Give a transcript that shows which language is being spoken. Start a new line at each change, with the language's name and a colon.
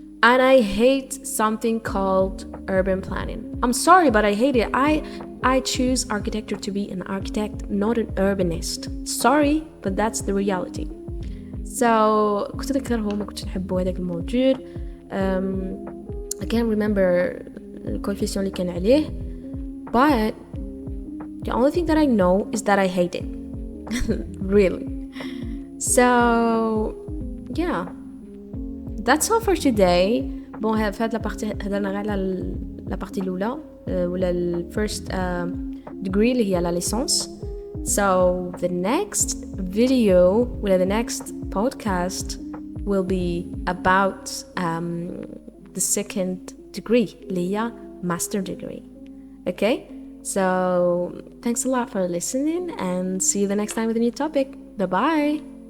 English: And I hate something called urban planning. I'm sorry, but I hate it. I choose architecture to be an architect, not an urbanist. Sorry, but that's the reality.
Arabic: So كنت نكرهه ما كنتش نحبه هذاك الموضوع.
English: I can't remember
Arabic: الكوفيسيون اللي كان عليه,
English: but the only thing that I know is that I hate it. Really. So yeah, that's all for today.
Arabic: Bon, في هاد لابارتي هضرنا غير على لابارتي الاولى ولا الفيرست degree اللي هي لا licence.
English: So the next video ولا the next podcast will be about the second degree
Arabic: اللي هي
English: master degree. Okay? So thanks a lot for listening and see you the next time with a new topic. Bye bye.